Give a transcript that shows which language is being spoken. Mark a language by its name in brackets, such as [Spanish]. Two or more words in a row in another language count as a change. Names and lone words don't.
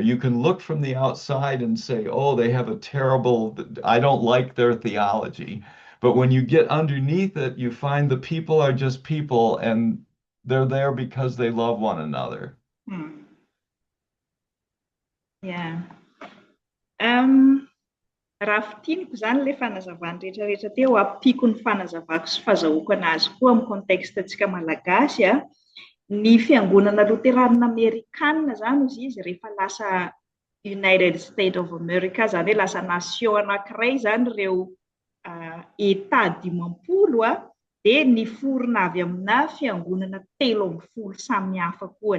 [English] You can look from the outside and say, oh, they have I don't like their theology. But when you get underneath it, you find the people are just people and they're there because they love one another. Yeah. [Malagasy] Raha fitiniko zany le fanazavany rehetrarehetra teo ampiko ny fanazavako sy fahazahoako anazy koa amin'ny kontekstintsika malagasy ny Fiangonana Loterana Amerikana zany ozy izy rehefa lasa United States of America zany hoe lasa nation anankiray zany ireo État 10 dia niforona avy amina fiangonana 13 samihafa koa.